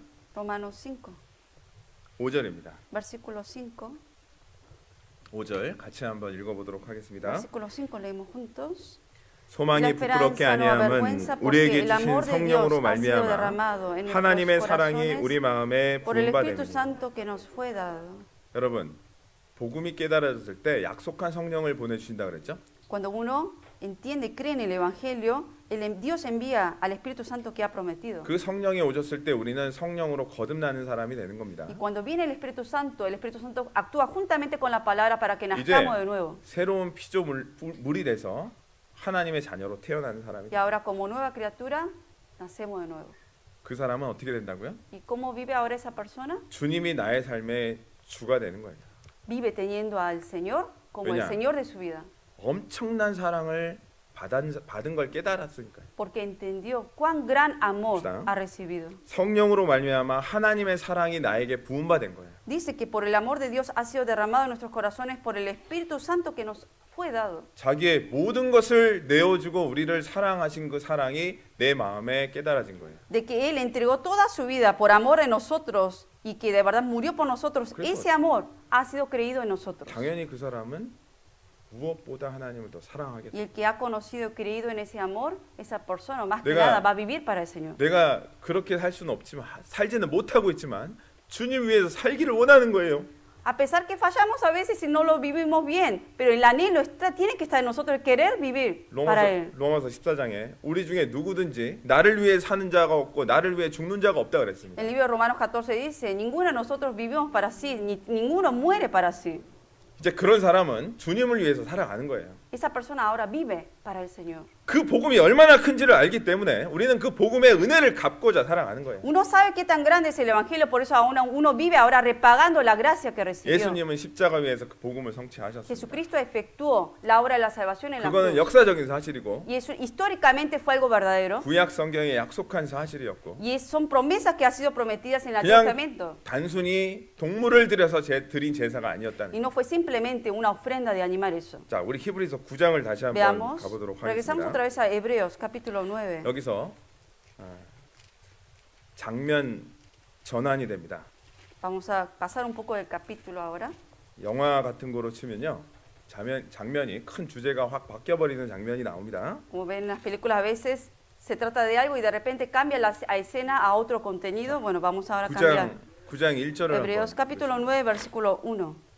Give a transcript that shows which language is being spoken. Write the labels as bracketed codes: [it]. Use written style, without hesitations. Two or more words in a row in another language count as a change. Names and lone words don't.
[es] Romanos 5, [ko] 5절입니다. [es] versículo 5. [ko] 5절 같이 한번 읽어보도록 하겠습니다. [es] Versículo 5 leemos juntos. [ko] 소망이 부끄럽게 아니함은 우리에게 주신 성령으로 말미암아 하나님의 사랑이 우리 마음에 [es] Por el [ko] 부음바 [es] Espíritu [ko] 됩니다. [es] Santo que nos fue dado. [ko] 여러분, 복음이 깨달아졌을 때 약속한 성령을 보내주신다 그랬죠? [es] Cuando uno entiende, cree en el Evangelio, Dios envía al Espíritu Santo que ha prometido. [ko] 그 성령이 오셨을 때 우리는 성령으로 거듭나는 사람이 되는 겁니다. [es] Y cuando viene el Espíritu Santo actúa juntamente con la palabra para que nazcamos de nuevo. [ko] 새로운 피조물이 돼서 하나님의 자녀로 태어나는 사람이 [es] Y ahora como nueva criatura, nacemos de nuevo. [ko] 그 사람은 어떻게 된다고요? [es] ¿Y cómo vive ahora esa persona? [ko] 주님이 나의 삶의 주가 되는 거예요. [es] Vive teniendo al Señor como el [ko] 왜냐? [es] Señor de su vida. [ko] 엄청난 사랑을 받은 걸 깨달았으니까요. [es] Porque entendió cuán gran amor ¿Está? ha recibido. [ko] 성령으로 말미암아 하나님의 사랑이 나에게 부음받은 거예요. [es] Dice que por el amor de Dios ha sido derramado en nuestros corazones por el Espíritu Santo que nos fue dado. [ko] 자기의 모든 것을 내어주고 우리를 사랑하신 그 사랑이 내 마음에 깨달아진 거예요. [es] De que Él entregó toda su vida por amor en nosotros y que de verdad murió por nosotros. [ko] 그래서- [es] Ese amor ha sido creído en nosotros. [ko] 당연히 그 사람은 무엇보다 하나님을 더 사랑하겠다. [es] Y el que ha conocido y creído en ese amor, esa persona más que [ko] 내가- [es] nada va a vivir para el Señor. [ko] 내가 그렇게 살 수는 없지만 살지는 못하고 있지만 주님 위해서 살기를 원하는 거예요. [es] A pesar que fallamos a veces y no lo vivimos bien, pero el anhelo tiene que estar en nosotros, el querer vivir para Él. [ko] 로마서 14장에 우리 중에 누구든지 나를 위해 사는 자가 없고 나를 위해 죽는 자가 없다 그랬습니다. [es] El libro de Romanos 14 dice, ninguno de nosotros vivimos para sí, ni ninguno muere para sí. [ko] 이제 그런 사람은 주님을 위해서 살아가는 거예요. [es] Esa persona ahora vive para el Señor. [ko] 그 복음이 얼마나 큰지를 알기 때문에 우리는 그 복음의 은혜를 갚고자 살아가는 거예요. [es] Uno sabe qué tan grande es el Evangelio, por eso uno vive ahora repagando la gracia que recibió. [ko] 예수님은 십자가 위에서 그 복음을 성취하셨습니다. [es] Jesucristo efectuó la obra de la salvación en la [ko] 그거는 [es] cruz. [ko] 역사적인 사실이고 [es] Y eso históricamente fue algo verdadero. [ko] 구약 성경에 약속한 사실이었고 [es] Y son promesas que han sido prometidas en el [ko] 그냥 [es] Antiguo Testamento. [ko] 단순히 동물을 들여서 드린 제사가 아니었다는 [es] Y [ko] 거예요. [es] no fue simplemente una ofrenda de animar eso. [ko] 자, 우리 히브리서 그래서 9장을 다시 한번 [es] Veamos, [ko] 가보도록 [es] regresamos otra [ko] 하겠습니다. [es] vez a Hebreos capítulo 9. [ko] 여기서 장면 전환이 됩니다. [es] Vamos a pasar un poco del capítulo ahora. [ko] 영화 같은 거로 치면요, 장면이 큰 주제가 확 바뀌어버리는 장면이 나옵니다. [es] Como ven en las películas, a veces se trata de algo y de repente cambia la escena a otro contenido. Bueno, vamos ahora a cambiar. [ko] 9장 1절을 [es] Hebreos [ko] 한번 [es] capítulo 9, versículo 1.